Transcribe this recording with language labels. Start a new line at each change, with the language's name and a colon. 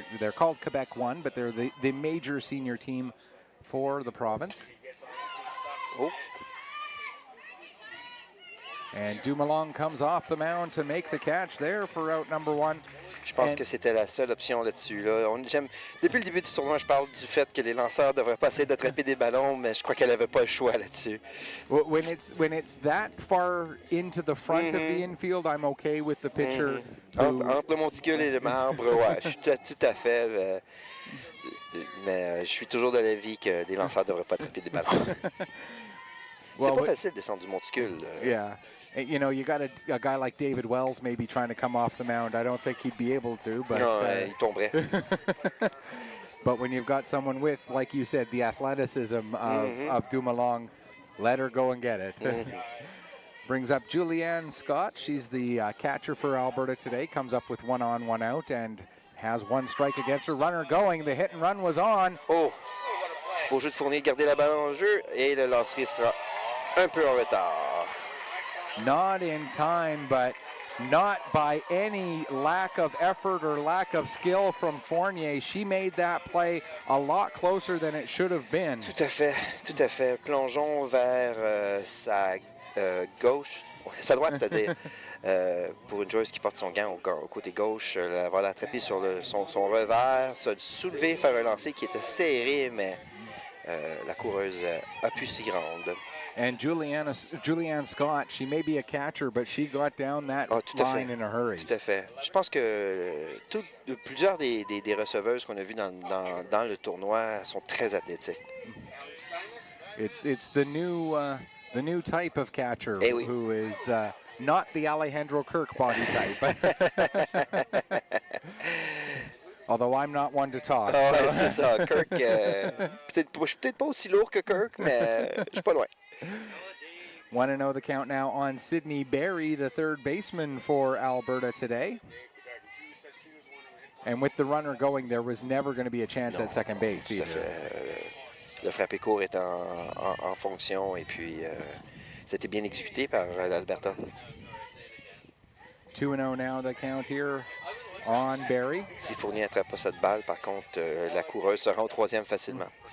English: They're called Quebec 1, but they're the major senior team for the province. Oh. And Dumoulin comes off the mound to make the catch there for out number 1.
French: Je pense que c'était la seule option là-dessus. Là. Depuis le début du tournoi, je parle du fait que les lanceurs ne devraient pas essayer d'attraper des ballons, mais je crois qu'elle n'avait pas le choix là-dessus.
English: When it's that far into the front of the infield, I'm okay with the pitcher.
French: Entre le monticule et le marbre, ouais, je suis tout à fait. Mais je suis toujours de l'avis que des lanceurs ne devraient pas attraper des ballons. C'est pas facile de descendre du monticule.
English: Yeah. You know, you got a guy like David Wells maybe trying to come off the mound. I don't think he'd be able to, but
French: non, il tomberait.
English: But when you've got someone with, like you said, the athleticism of Dumoulin, let her go and get it. Brings up Julianne Scott. She's the catcher for Alberta today. Comes up with 1 on, 1 out, and has 1 strike against her. Runner going. The hit and run was on. Oh!
French: Beau jeu de Fournier, garder la balle en jeu, et le lancer sera un peu en retard.
English: Not in time, but not by any lack of effort or lack of skill from Fournier. She made that play a lot closer than it should have been.
French: Tout à fait, tout à fait. Plongeons vers sa gauche, sa droite, c'est-à-dire, pour une joueuse qui porte son gant au côté gauche, elle va l'attraper sur son revers, se soulever, faire un lancer qui était serré, mais la coureuse a pu s'y rendre.
English: And Julianne Scott, she may be a catcher, but she got down that line in a hurry.
French: Tout à fait. Je pense que plusieurs des receveuses qu'on a vues dans le tournoi sont très athlétiques.
English: It's the new type of catcher who is not the Alejandro Kirk body type. Although I'm not one to talk.
French: Ah, ouais, c'est ça. Kirk, je suis peut-être pas aussi lourd que Kirk, mais je suis pas loin.
English: 1-0 the count now on Sydney Berry, the third baseman for Alberta today. And with the runner going, there was never going to be a chance at second base
French: Tout à
English: either.
French: fait. Le frappé court est en fonction et puis c'était bien exécuté par l'Alberta.
English: 2-0 now the count here on Berry.
French: Si Fournier n'attrape pas cette balle, par contre, la coureuse se rend au 3e facilement.